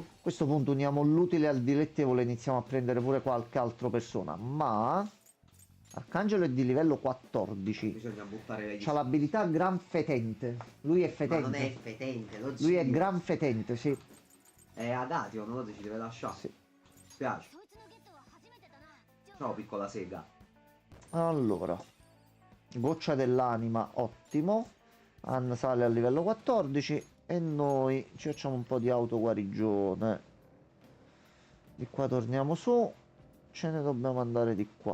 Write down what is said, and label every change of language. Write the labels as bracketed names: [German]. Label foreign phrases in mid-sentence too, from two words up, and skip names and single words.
[Italian] A questo punto uniamo l'utile al dilettevole e iniziamo a prendere pure qualche altra persona. Ma Arcangelo è di livello 14. Bisogna buttare le C'ha l'abilità Gran Fetente. Lui è Ma fetente. non è fetente, non Lui è si- Gran Fetente, sì. È Adatio, non lo so, ci deve lasciare. Sì. Spiace. [Japanese] そいつのゲットは初めてだなジョー [Italian] Ciao piccola sega. Allora, goccia dell'anima, ottimo. Ann sale a livello 14 e noi ci facciamo un po' di autoguarigione. Di qua torniamo su. Ce ne dobbiamo andare di qua.